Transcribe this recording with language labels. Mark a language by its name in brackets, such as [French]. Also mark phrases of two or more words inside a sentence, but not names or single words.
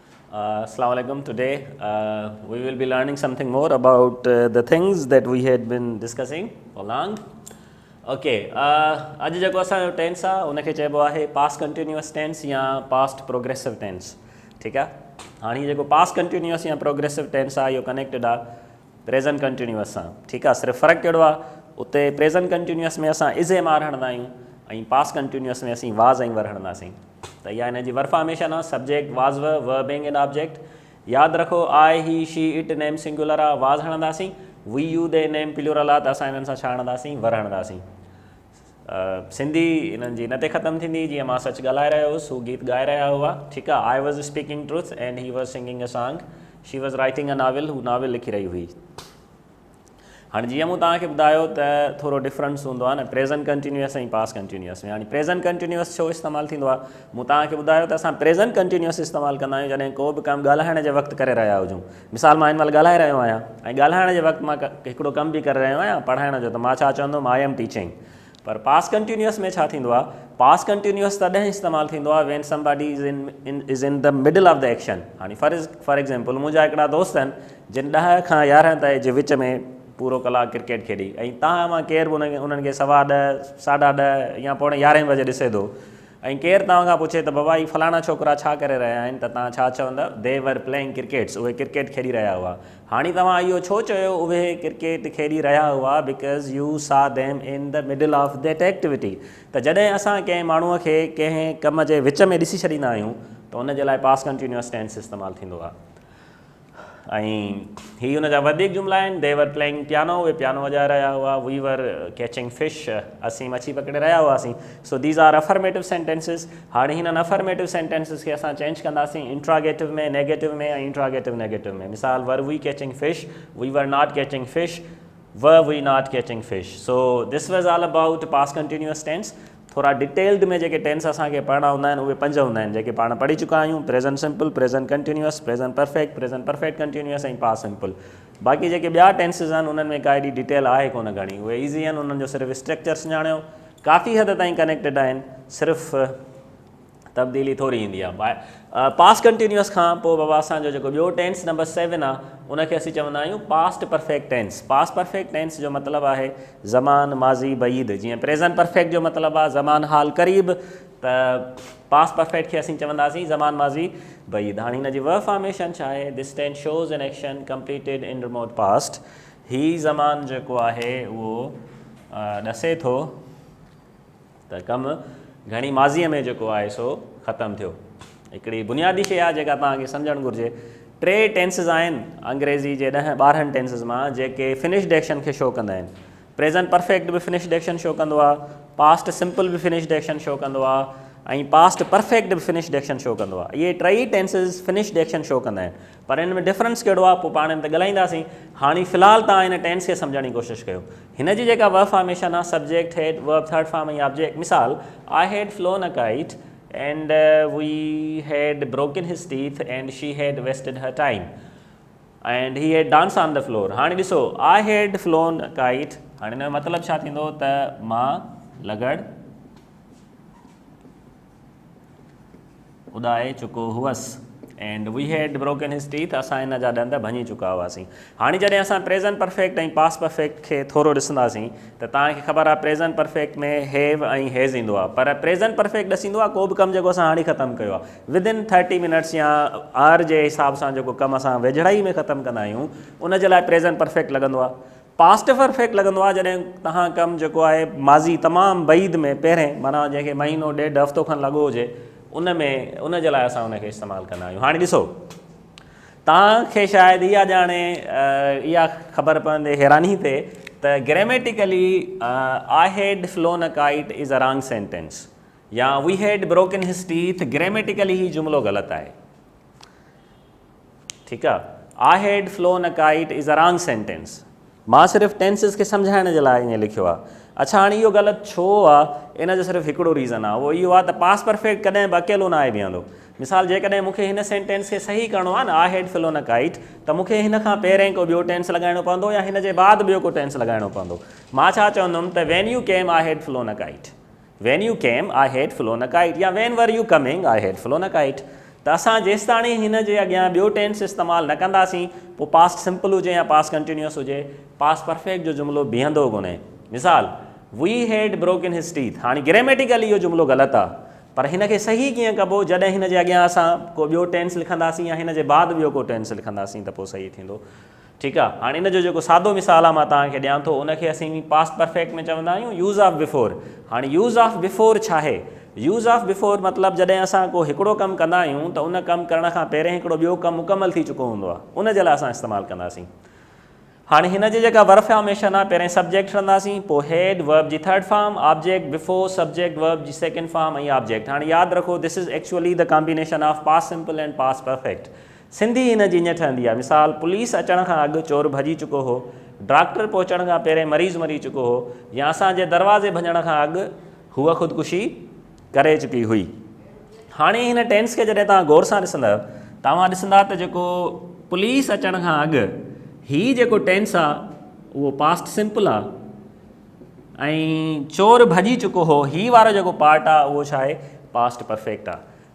[Arabic] السلام عليكم. [English] Today we will be learning something more about the things that we had been discussing for long. [Sindhi] Okay, अॼु जेको असांजो टेंस आहे उनखे चइबो आहे [English] past continuous tense [Sindhi] या [English] past progressive tense. [Sindhi] ठीकु आहे. हाणे हीउ जेको [English] past continuous [Sindhi] या [English] progressive tense [Sindhi] आहे इहो कनेक्टेड आहे [English] present continuous [Sindhi] सां. ठीकु आहे. सिर्फ़ु फ़र्क़ु कहिड़ो आहे, उते [English] present continuous [Sindhi] में असां इज़ ऐं आर हणंदा आहियूं ऐं [English] past continuous [Sindhi] में असीं वाज़ ऐं वर हणंदासीं. त इहा हिन जी [English] verb formation [Sindhi] आहे. [English] subject was verb being an object. [Sindhi] यादि रखो [English] I he she it name singular [Sindhi] आहे, वाज़ हणंदासीं. [English] we you they name plural [Sindhi] आहे त असां हिननि सां छा हणंदासीं, वर हणंदासीं. सिंधी हिननि जी न ते ख़तमु थींदी. जीअं मां सच ॻाल्हाए रहियो हुउसि, हू गीत ॻाए रहिया हुआ. ठीकु आहे. [English] I was speaking truth and he was singing a song. she was writing a novel, [Sindhi] हू नॉविल लिखी रही हुई. हाणे जीअं मूं तव्हांखे ॿुधायो त थोरो डिफरेंस हूंदो आहे न [English] present continuous [Sindhi] ऐं [English] past continuous [Sindhi] में. हाणे [English] present continuous [Sindhi] छो इस्तेमालु थींदो आहे, मूं तव्हांखे ॿुधायो त असां [English] present continuous [Sindhi] इस्तेमालु कंदा आहियूं जॾहिं को बि कमु ॻाल्हाइण जे वक़्तु करे रहिया हुजूं. मिसाल मां हिन महिल ॻाल्हाए रहियो आहियां ऐं ॻाल्हाइण जे वक़्तु मां हिकिड़ो कमु बि करे रहियो आहियां पढ़ाइण जो, त मां छा चवंदुमि, [English] I am teaching. [Sindhi] पर [English] past continuous [Sindhi] में छा थींदो आहे, [English] past continuous [Sindhi] तॾहिं इस्तेमालु थींदो आहे [English] when somebody is in the middle of the action. [Sindhi] हाणे [English] for example [Sindhi] मुंहिंजा हिकिड़ा दोस्त आहिनि जिन 10 खां 11 ताईं जे विच में पूरो कलाकु क्रिकेट खेॾी, ऐं तव्हां मां केरु बि उन्हनि खे 10:15 10:30 या 11 बजे ॾिसे थो ऐं केरु तव्हां खां पुछे त बाबा ही फलाणा छोकिरा छा करे रहिया आहिनि, त तव्हां छा चवंदा, [English] they were playing crickets. [Sindhi] उहे क्रिकेट खेॾी रहिया हुआ. हाणे तव्हां इहो छो चयो उहे क्रिकेट खेॾी रहिया हुआ, [English] because you saw them in the middle of that activity. [Sindhi] त जॾहिं असां कंहिं माण्हूअ खे कंहिं कम जे विच में ॾिसी छॾींदा आहियूं त उनजे लाइ [English] past continuous tense [Sindhi] इस्तेमालु थींदो आहे. ऐं हीअ हुनजा वधीक जुमिला आहिनि. [English] they were playing piano, [Sindhi] उहे पियानो वॼाए रहिया हुआ. [English] we were catching fish, [Sindhi] असीं मच्छी पकिड़े रहिया हुआसीं. [English] so these are affirmative sentences. [Sindhi] हाणे हिननि [English] affirmative sentences [Sindhi] खे असां चेंज कंदासीं इंट्रागेटिव में, नेगेटिव में ऐं [English] interrogative negative [Sindhi] में. [English] मिसाल, were we catching fish, we were not catching fish, were we not catching fish. so this was all about past continuous tense. [Sindhi] थोरा डिटेल्ड में जेके टेंस असांखे पढ़णा हूंदा आहिनि उहे 5 हूंदा आहिनि जेके पाण पढ़ी चुका आहियूं. [English] present simple, present continuous, present perfect continuous ऐं past simple. [Sindhi] बाक़ी जेके ॿिया टेंसिस आहिनि उन्हनि में का एॾी डिटेल आहे कोन घणी. उहे ईज़ी आहिनि, उन्हनि जो सिर्फ़ु स्ट्रक्चर सुञाणियो, काफ़ी हद ताईं कनेक्टेड आहिनि, सिर्फ़ु तब्दीली थोरी ईंदी आहे. [English] past continuous [Sindhi] खां पोइ बाबा असांजो जेको ॿियो टेंस नंबर 7 आहे उनखे असीं चवंदा आहियूं [English] past perfect tense. past perfect tense [Sindhi] जो मतिलबु आहे ज़मान, माज़ी, बईद. जीअं [English] present perfect [Sindhi] जो मतिलबु आहे ज़मान, हाल, क़रीब, त [English] past perfect [Sindhi] खे असीं चवंदासीं ज़मान, माज़ी, बईद. हाणे हिन जी [English] verb formation [Sindhi] छा आहे, [English] this tense shows an action completed in remote past. [Sindhi] ही ज़मान जेको आहे उहो ॾसे थो त कमु घणी माज़ीअ में जेको आहे सो ख़तमु थियो. हिकिड़ी बुनियादी शइ आहे जेका तव्हांखे सम्झणु घुरिजे. 3 टेंसिस आहिनि अंग्रेज़ी जे 10-12 टेंसिस मां जेके [English] finished action [Sindhi] खे शो कंदा आहिनि. [English] present perfect [Sindhi] बि [English] finished action show [Sindhi] कंदो आहे, [English] past simple [Sindhi] बि [English] finished action show [Sindhi] कंदो आहे ऐं [English] past perfect [Sindhi] बि [English] finished action show [Sindhi] कंदो आहे. इहे 3 टेंसिस [English] finished action show [Sindhi] कंदा आहिनि. पर हिन में डिफरेंस कहिड़ो आहे पोइ पाण हिन ते ॻाल्हाईंदासीं. हाणे फ़िलहालु तव्हां हिन टेंस खे सम्झण जी कोशिशि कयो. हिन जी जेका [English] verb formation [Sindhi] आहे [English] subject, head, verb, third form [Sindhi] ऐं ऑब्जेक्ट. मिसाल, [English] I had flown a kite and we had broken his teeth and she had wasted her time and he had danced on the floor. [Sindhi] हाणे ॾिसो, [English] I had flown a kite. [Sindhi] हाणे हिन जो मतिलबु छा थींदो त मां लगड़ उॾाए चुको हुअसि [English] and we had broken his teeth, [Sindhi] असां हिन जा ॾंद भञी चुका हुआसीं. हाणे जॾहिं असां [English] present perfect [Sindhi] ऐं [English] past perfect [Sindhi] खे थोरो ॾिसंदासीं त तव्हांखे ख़बर आहे [English] present perfect [Sindhi] में हैव ऐं हैज़ ईंदो आहे. पर [English] present perfect [Sindhi] ॾसींदो आहे को बि कमु जेको असां हाणे ख़तमु कयो आहे [English] within 30 minutes [Sindhi] या आवर जे हिसाब सां जेको कमु असां वेझड़ाई में ख़तमु कंदा आहियूं उनजे लाइ [English] present perfect [Sindhi] लॻंदो आहे. [English] past perfect [Sindhi] लॻंदो आहे जॾहिं तव्हां कमु जेको आहे माज़ी तमामु बईद में पहिरें, माना जंहिंखे महीनो 1.5 हफ़्तो खनि लॻो हुजे, उन जे लाइ असां उनखे इस्तेमालु कंदा आहियूं. हाणे ॾिसो, तव्हांखे शायदि इहा ॼाणे इहा ख़बर पवंदे हैरानी ते त [English] grammatically I had flown a kite is a wrong sentence या we had broken his teeth. [Sindhi] ग्रामेटिकली ही जुमिलो ग़लति आहे. ठीकु आहे. [English] I had flown a kite is a wrong sentence. [Sindhi] मां सिर्फ़ु टेंसिस खे सम्झाइण जे लाइ ईअं लिखियो आहे. अच्छा, हाणे इहो ग़लति छो आहे, इन जो सिर्फ़ु हिकिड़ो रीज़न आहे. उहो इहो आहे त [English] past perfect [Sindhi] कॾहिं बि अकेलो न आहे बीहंदो. मिसाल, जेकॾहिं मूंखे हिन सेंटेंस खे सही करिणो आहे न, [English] I had flown a kite, [Sindhi] त मूंखे हिन खां पहिरें को ॿियो टेंस लॻाइणो पवंदो या हिन जे बाद ॿियो को टेंस लॻाइणो पवंदो. मां छा चवंदुमि त [English] when you came I had flown a kite, when you came I had flown a kite, या when were you coming I had flown a kite. [Sindhi] त असां जेसि ताणी हिन जे अॻियां ॿियो टेंस इस्तेमालु न कंदासीं पोइ [English] past simple [Sindhi] हुजे या [English] past continuous [Sindhi] हुजे, [English] past perfect [Sindhi] जो जुमिलो बीहंदो कोन्हे। मिसाल, [English] we had broken his teeth, [Sindhi] हाणे ग्रेमेटिकली इहो जुमिलो ग़लति आहे, पर हिन खे सही कीअं कबो, जॾहिं हिन जे अॻियां असां को ॿियो टेंस लिखंदासीं या हिन जे बाद ॿियो को टेंस लिखंदासीं त पोइ सही थींदो। ठीकु आहे, हाणे इन जो जेको सादो मिसाल आहे मां तव्हांखे ॾियां थो, उनखे असीं [English] past perfect [Sindhi] में चवंदा आहियूं [English] use of before. [Sindhi] हाणे [English] use of before [Sindhi] छा आहे? [English] use of before [Sindhi] मतिलबु जॾहिं असां को हिकिड़ो कमु कंदा आहियूं त उन कमु करण खां पहिरियों हिकिड़ो ॿियो कमु मुकमल थी चुको हूंदो आहे, उन जे लाइ असां इस्तेमालु कंदासीं। हाणे हिन जी जेका [English] verb formation [Sindhi] आहे, पहिरें सब्जेक्ट खणंदासीं, पोइ [English] head verb [Sindhi] जी [English] third form, object before subject verb [Sindhi] जी [English] second form [Sindhi] ऐं ऑब्जेक्ट। हाणे यादि रखो, [English] this is actually the combination of past simple and past perfect. [Sindhi] सिंधी हिन जी ईअं ठहंदी आहे, मिसाल पुलिस अचण खां अॻु चोर भॼी चुको हो, डॉक्टर पहुचण खां पहिरें मरीज़ मरी चुको हो, या असांजे दरवाज़े भञण खां अॻु हूअ ख़ुदकुशी करे चुकी हुई। हाणे हिन टेंस खे जॾहिं तव्हां गौर सां ॾिसंदव, तव्हां ॾिसंदा त जेको पुलिस अचण खां अॻु हीउ जेको टेंस आहे उहो [English] past simple [Sindhi] आहे, ऐं चोर भॼी चुको हो हीउ वारो जेको पार्ट आहे उहो छा आहे, [English] past perfect [Sindhi] आहे।